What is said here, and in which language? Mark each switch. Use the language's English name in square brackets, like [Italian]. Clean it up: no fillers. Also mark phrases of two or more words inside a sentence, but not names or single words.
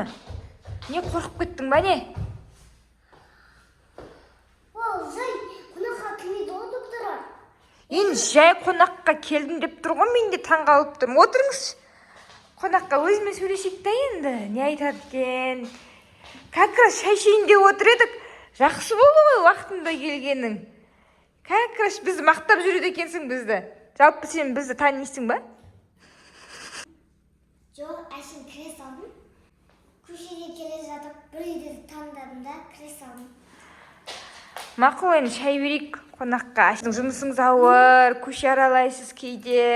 [Kazakh] Не қорқып кеттің ба не? Ол жай қонаққа келмейді ғой доктора. Енді жай қонаққа келдім деп тұр ғой, мен де таңғалып тұрмын. Отырыңыз. Қонаққа өзімен сөйлесейік та енді. Не айтады екен? [Russian] Как раз [Kazakh] шай ішейін деп отыр едік. Жақсы болды ғой уақытында келгенің. [Russian] Как раз [Kazakh] бізді мақтап жүреді екенсің бізді. Жалпы сен бізді танисың ба? Жоқ, әшім кіре салдым. Көшеде келе жатып, бір үйді таңдадым да, кіре салдым. Мақұл, енді шай берейік қонаққа. Жұмысыңыз ауыр, көше аралайсыз кейде.